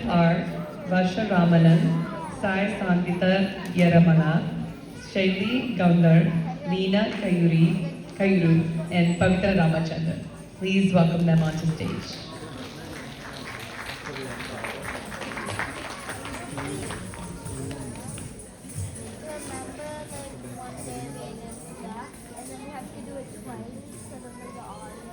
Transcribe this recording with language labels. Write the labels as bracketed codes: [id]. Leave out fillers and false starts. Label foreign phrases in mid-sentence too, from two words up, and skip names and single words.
[en] are Varsha Ramanan, Sai Sandita Yaramana, Shaili Gaundar, Leena Kayuru, and Pavitra Ramachandran. Please welcome them onto stage. Remember, like one day we did that, and then we have to do it twice because of the audio.